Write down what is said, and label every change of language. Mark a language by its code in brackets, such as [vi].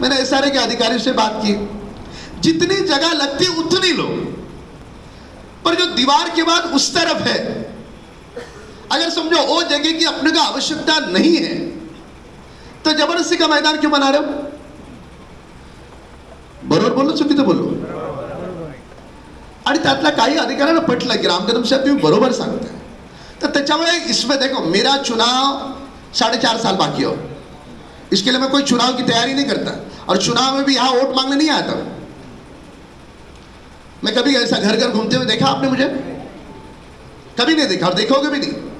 [hi] मैंने एसआरए के अधिकारी से बात की, जितनी जगह लगती उतनी लो, पर जो दीवार के बाद उस तरफ है, अगर समझो वो जगह की अपने को आवश्यकता नहीं है तो जबरदस्ती का मैदान क्यों बना रहे हो? [mr] बरोबर बोलो चुकीचं बोललो? आणि त्यातला काही अधिकाऱ्यांना पटलं की राम कदम साहब तुम्ही बरोबर सांगताय, तर त्याच्यामुळे [hi] इसमें देखो मेरा चुनाव 4.5 साल बाकी हो, इसके लिए मैं कोई चुनाव की तैयारी नहीं करता, और चुनाव में भी यहाँ वोट मांगने नहीं आता। मैं कभी ऐसा घर घर घूमते हुए देखा आपने मुझे? कभी नहीं देखा और देखोगे भी नहीं।